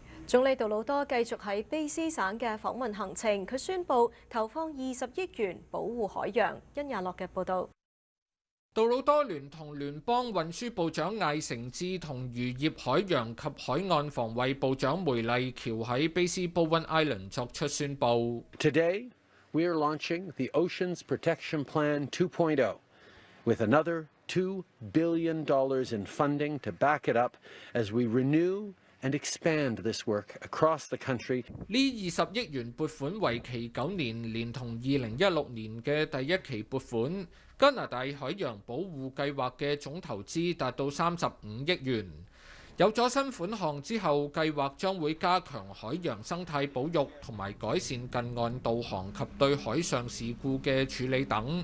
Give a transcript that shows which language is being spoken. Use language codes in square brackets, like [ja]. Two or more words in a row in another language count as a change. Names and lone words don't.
[yue] 總理杜魯多繼續喺卑斯省嘅訪問行程，佢宣布投放20億元保護海洋。殷亞樂嘅報導。杜魯多聯同聯邦運輸部長艾成志同漁業、海洋及海岸防衛部長梅麗喬喺卑斯 Bowen Island 作出宣布。 [en] Today, we are launching the Oceans Protection Plan 2.0 with another $2 billion in funding to back it up as we renew and expand this work across the country. [yue] 呢20億元撥款為期9年，連同2016年嘅第一期撥款，加拿大海洋保護計劃嘅總投資達到35億元。有咗新款項之後，計劃將會加強海洋生態保育同埋改善近岸導航及對海上事故嘅處理等。